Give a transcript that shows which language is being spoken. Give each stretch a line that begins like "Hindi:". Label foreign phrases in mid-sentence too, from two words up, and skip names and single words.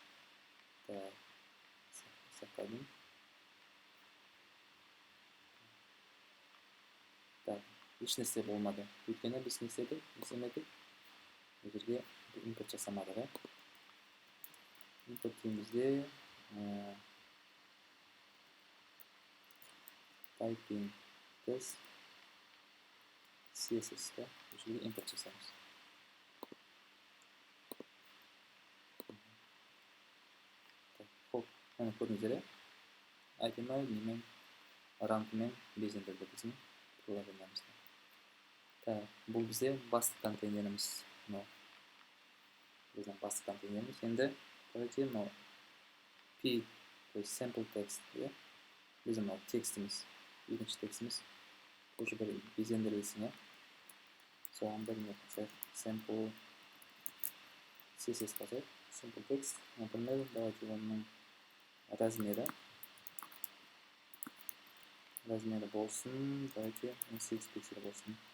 Kazakh: Сақтадым. Еш нәрсе болмады. Өйткені біз не істемедік? Бұл жерге импорт жасамадық. Импорт деймізде
English: typing test CSS
Kazakh: да бұл жерге импорт жасаймыз. Оны көрдіңіздер, айтымы немен ранкымен безендірді біздің приложениемізді. Бұл бізде басты контейнеріміз. Біздің басты контейнеріміз. Енді давайте P,
Russian: то есть
English: sample text,
Kazakh: біздің текстіміз, екінші текстіміз тоже бір безендірілсін. Соған бір не қосайық,
English: sample CSS
Kazakh: қосайық,
English: sample text.
Russian: Например, давайте
Kazakh: оның размері болсын, давайте 18 пиксель болсын.